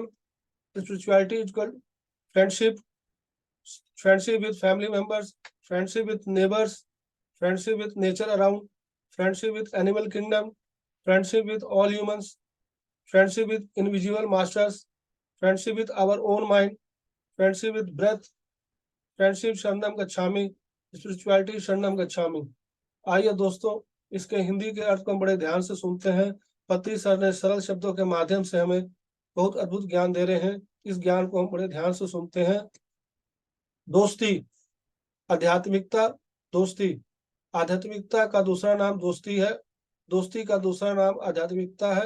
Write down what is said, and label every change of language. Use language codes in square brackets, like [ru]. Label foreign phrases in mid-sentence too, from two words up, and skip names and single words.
[en] Spirituality is equal to friendship, friendship with family members, friendship with neighbors, friendship with nature around, friendship with animal kingdom, friendship with all humans, friendship with invisible masters, friendship with our own mind, friendship with breath, [pi] फ्रेंडशिप शरणम गच्छामि, स्पिरिचुअलिटी शरणम गच्छामि। [hi] आइए दोस्तों, इसके हिंदी के अर्थ को हम बड़े ध्यान से सुनते हैं। पत्री सर ने सरल शब्दों के माध्यम से हमें बहुत अद्भुत ज्ञान दे रहे हैं। इस ज्ञान को हम बड़े ध्यान से सुनते हैं। दोस्ती, आध्यात्मिकता, दोस्ती। आध्यात्मिकता का दूसरा नाम दोस्ती है। दोस्ती का दूसरा नाम आध्यात्मिकता है।